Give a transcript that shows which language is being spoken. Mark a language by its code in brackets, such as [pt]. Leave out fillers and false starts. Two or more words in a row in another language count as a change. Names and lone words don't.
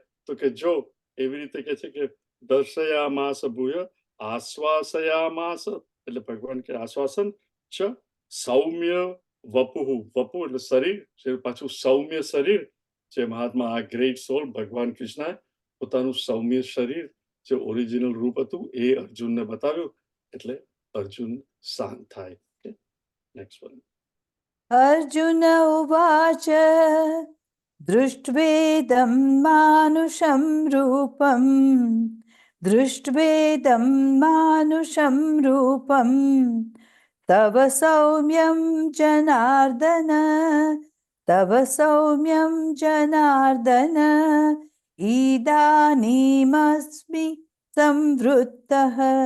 [gu] તો કે જો એવી રીતે કે છે કે [sa] दर्शयामास भूयः आश्वासयामास, [gu] એટલે ભગવાન કે આશ્વાસન [sa] च सौम्य वपुः, [gu] વપુ એટલે શરીર છે, પાછું સૌમ્ય શરીર, જે મહાત્મા આ [en] great soul [gu] ભગવાન કૃષ્ણએ પોતાનું સૌમ્ય શરીર જે ઓરિજિનલ રૂપ હતું એ અર્જુનને બતાવ્યું, એટલે અર્જુન શાંત થાય. [en] next one. [sa] अर्जुन उवाच दृष्ट्वेदं मानुषं रूपं दृष्ट्वेदं मानुषं रूपं तव सौम्यं जनार्दन तव सौम्यं जनार्दन इदानीमस्मि संवृत्तः